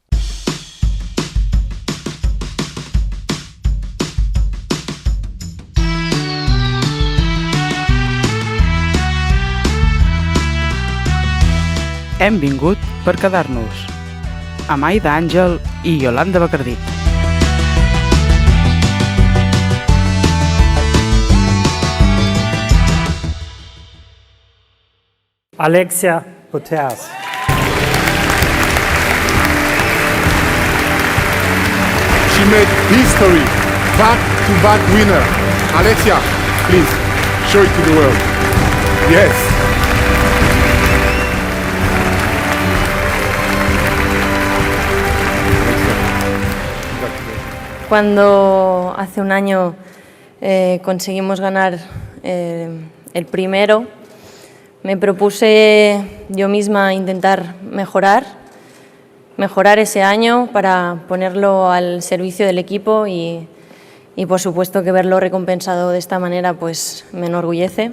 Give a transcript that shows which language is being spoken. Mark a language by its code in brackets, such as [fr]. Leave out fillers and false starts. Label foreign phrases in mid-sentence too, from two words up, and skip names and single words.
[ca] Hem vingut per quedar-nos, amb Aida Àngel i Yolanda Bacardí. Alexia Putellas. [en] She made history, back-to-back winner. Alexia, please, show it to the world. Yes. [es] Cuando hace un año conseguimos ganar el primero, me propuse yo misma intentar mejorar ese año para ponerlo al servicio del equipo y por supuesto que verlo recompensado de esta manera pues me enorgullece.